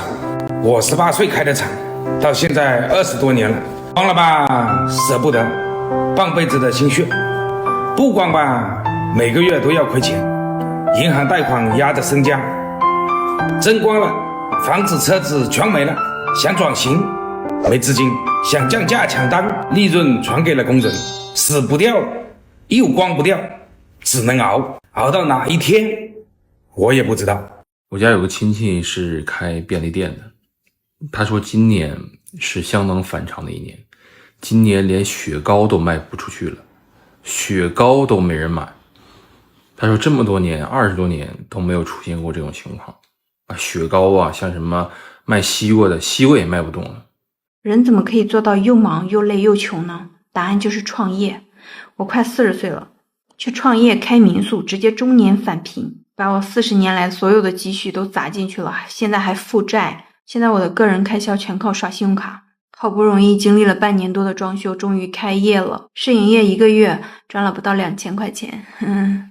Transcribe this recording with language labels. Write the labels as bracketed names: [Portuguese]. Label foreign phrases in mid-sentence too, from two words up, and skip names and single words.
[Chinese] 我18歲開的廠，到現在20多年了，光了吧捨不得，半輩子的心血；不光吧，每個月都要虧錢，銀行貸款壓着身家，真光了，房子車子全沒了，想轉型沒資金，想降價搶單，利潤傳給了工人，死不掉， 又关不掉，只能熬到哪一天我也不知道。我家有个亲戚是开便利店的，他说今年是相当反常的一年，今年连雪糕都卖不出去了，雪糕都没人买。他说这么多年20多年都没有出现过这种情况啊，雪糕啊，像什么卖西瓜的，西瓜也卖不动了。人怎么可以做到又忙又累又穷呢？答案就是创业。我快40岁了，去创业開民宿，直接中年返貧，把我40年來所有的積蓄都砸進去了，現在還負債。現在我的個人開銷全靠刷信用卡，好不容易經歷了半年多的裝修，終於開業了。試營業1個月賺了不到2000塊錢。